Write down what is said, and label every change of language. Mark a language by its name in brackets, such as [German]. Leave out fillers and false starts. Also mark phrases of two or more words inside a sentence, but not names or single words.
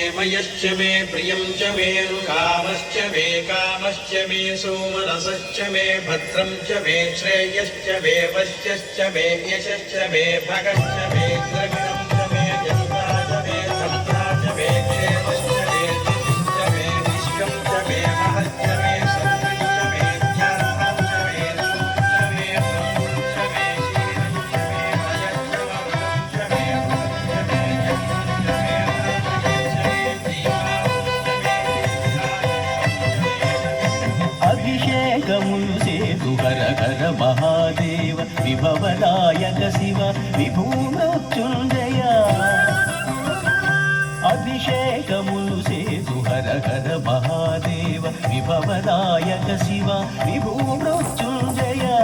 [Sanskrit] मयश्च मे प्रियं च मे कामश्च मे सोमरसश्च मे भद्रं च मे श्रेयश्च मे वश्यश्च मे यशश्च मे भगश्च मे द्रविणं च मे जनिता च मे सत्ता च मे क्षेमश्च मे धृतिश्च मे विश्वं च मे महश्च मे सत्यं च मे ज्ञानं च मे सुखं च मे ब्रह्मं च मे शीलं च मे भयश्च वर्गं च मे [Telugu] అభిషేకములు సేతు హర హర మహాదేవ విభవదాయక శివ విభూమృత్యుంజయ అభిషేకములు సేతు హర హర మహాదేవ విభవదాయక శివ విభూమృత్యుంజయ